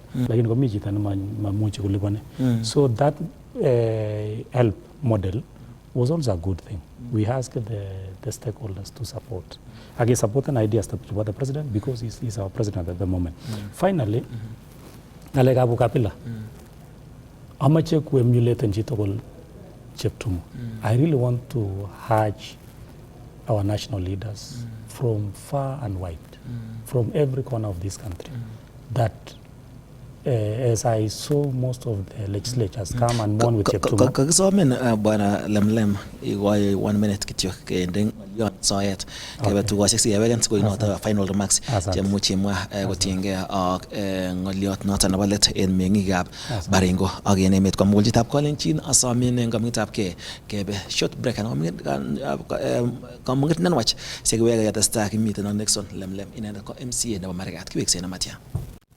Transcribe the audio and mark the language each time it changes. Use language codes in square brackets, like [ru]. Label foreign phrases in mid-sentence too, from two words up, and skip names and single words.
[en] Like in so that help model was also a good thing. We asked the stakeholders to support. Again, support an idea about the president because he's our president at the moment. Finally, Nalega Abu Kapila, [kln] amache ku emulate njitogol cheptumo. [en] I really want to urge our national leaders from far and wide, from every corner of this country, that as I saw most of the legislatures come and mourn with Cheptumo. [kln] Kagisomen bwana Lemlem igoi 1 minute kityo kending yon soet kebe tukosiek siwegen sikoi noto [en] final remarks [kln] chemuchi mwa kotienge ak ngoliot noto nebo let en meng'ikab Baringo ak en emet komugul. Chitab Kalenjin asomin en kamugetab kebe [en] short break [kln] anan kamuget nenwach sikiwege yatestai kimiten ak Nixon Lemlem inendet ko MCA nebo Marigat kiweksei namatya.